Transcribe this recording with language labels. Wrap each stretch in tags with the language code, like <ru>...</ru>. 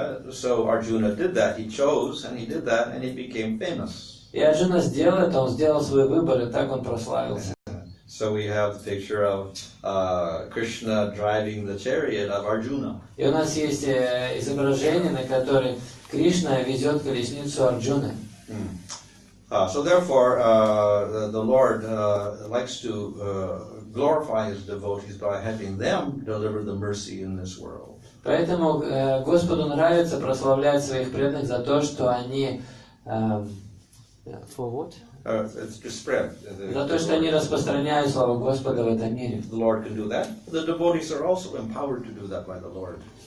<en>So Arjuna did that, he chose and he did that and he became famous.</en> <ru>И Арджуна сделал это, он сделал свой выбор, и так он прославился.</ru> <en>So we have the picture of Krishna driving the chariot of Arjuna.</en> <ru>И у нас есть изображение, на котором Кришна везет колесницу Арджуны.</ru> <en>So therefore, the Lord likes to glorify His devotees by having them deliver the mercy in this world.</en> <ru>Поэтому Господу нравится прославлять своих преданных за то, что они</ru> <en>It's to spread.</en> <ru>За то, что они распространяют славу Господа в этом мире.</ru> <en>The Lord can do that. The devotees are also empowered to do that by the Lord.</en>